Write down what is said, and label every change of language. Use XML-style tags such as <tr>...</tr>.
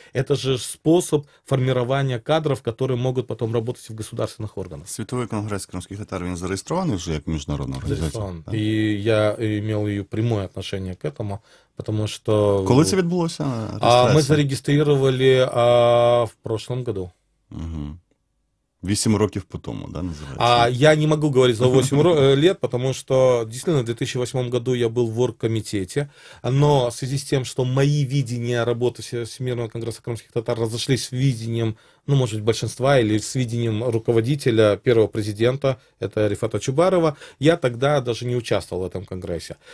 <ru>Это же способ формирования кадров, которые могут потом работать в государственных органах.</ru> <uk>Світовий конгрес кримських татар, він зареєстрований вже як міжнародна організація?</uk> <ru>Да? И я имел ее прямое отношение к этому, потому что...</ru> <uk>Коли це відбулося?</uk> <ru>Мы зарегистрировали в прошлом году. Угу.</ru> <uk>8 років по тому, да, називається?</uk> <ru>Я не могу говорить за 8 лет, потому что действительно в 2008 году я был в оргкомитете, но в связи с тем, что мои видения работы Всемирного конгресса крымских татар разошлись с видением, ну, может быть, большинства или с видением руководителя первого президента, это Рифата Чубарова, я тогда даже не участвовал в этом конгрессе.</ru>